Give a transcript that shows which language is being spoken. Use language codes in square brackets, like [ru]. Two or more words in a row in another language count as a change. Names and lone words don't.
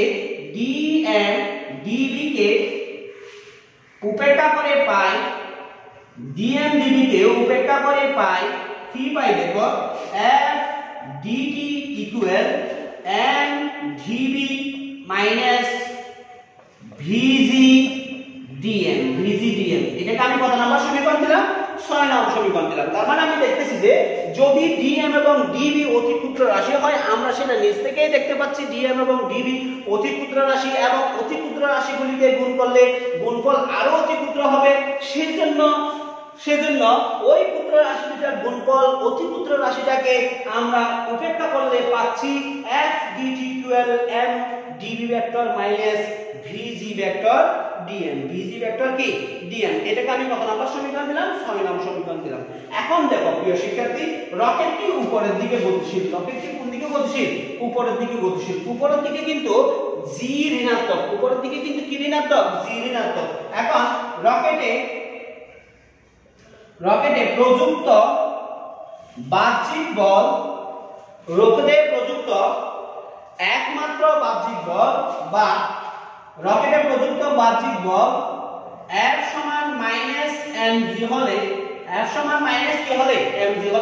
[bn] কে উপেক্ষা করে পাই, dm dv কে উপেক্ষা করে পাই কি পাই, দেখো f dt ইকুয়াল m dv মাইনাস vg dm, এটাকে আমি কত নাম্বার সমীকরণ দিলাম 6 নং সমীকরণ দিলাম। তার মানে আমি দেখতেছি যে যদি dm এবং dv অতি ক্ষুদ্র রাশি হয়, আমরা সেটা নিচ থেকেই দেখতে পাচ্ছি dm এবং dv অতি ক্ষুদ্র রাশি, এবং অতি ক্ষুদ্র রাশিগুলিকে গুণ করলে গুণফল আরো অতি ক্ষুদ্র হবে। সেজন্য ওই ক্ষুদ্র রাশিটার গুণফল অতি ক্ষুদ্র রাশিটাকে আমরা উপেক্ষা করলে পাচ্ছি f dt ইকুয়াল m dv ভেক্টর মাইনাস vg ভেক্টর dm, vg ভেক্টর কি dm। এটাকে আমি কত নাম্বার সমীকরণ দিলাম 6 নং সমীকরণ দিলাম। এখন দেখো প্রিয় শিক্ষার্থী, রকেটটি উপরের দিকে গতিশীল, রকেটটি কোন দিকে গতিশীল উপরের দিকে গতিশীল, উপরের দিকে কিন্তু g ঋণাত্মক, উপরের দিকে কিন্তু কি ঋণাত্মক g ঋণাত্মক। এখন রকেটে প্রযুক্ত বাহ্যিক বল, রকেটে প্রযুক্ত একমাত্র বাহ্যিক বল বা রকেটে প্রযুক্ত বাহ্যিক বল F সমান মাইনাস mg হলে, F সমান মাইনাস কি হলে mg হলে।